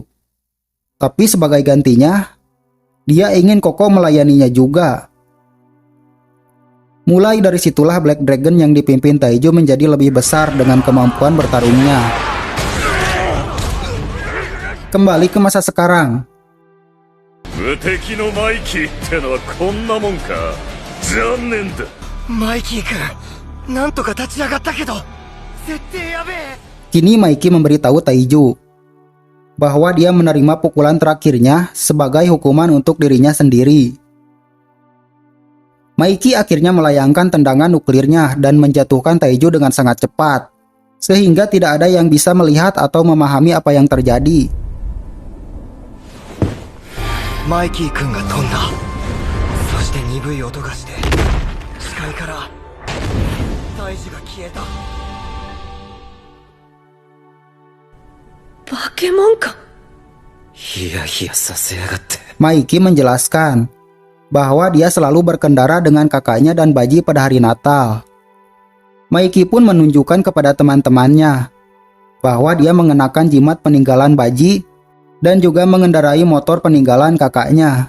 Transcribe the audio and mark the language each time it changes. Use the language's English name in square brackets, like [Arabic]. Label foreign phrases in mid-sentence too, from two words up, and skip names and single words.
[Indonesian] Tapi sebagai gantinya, dia ingin Koko melayaninya juga. Mulai dari situlah Black Dragon yang dipimpin Taiju menjadi lebih besar dengan kemampuan bertarungnya. Kembali ke masa sekarang. [Japanese] 無敵のマイキーってのはこんなもんか。残念だ。マイキー君、なんとか立ち上がったけど設定やべえ。 [Indonesian] Kini Maiki memberitahu Taiju bahwa dia menerima pukulan terakhirnya sebagai hukuman untuk dirinya sendiri. Maiki akhirnya melayangkan tendangan nuklirnya dan menjatuhkan Taiju dengan sangat cepat, sehingga tidak ada yang bisa melihat atau memahami apa yang terjadi. [Japanese] マイキー君が飛んだ。そして鈍い音がして視界から大樹が消えた。バケモンか。ヒヤヒヤさせやがって。 [Indonesian] Maiki menjelaskan bahwa dia selalu berkendara dengan kakaknya dan Baji pada hari Natal. Maiki pun menunjukkan kepada teman-temannya bahwa dia mengenakan jimat peninggalan Baji dan juga mengendarai motor peninggalan kakaknya.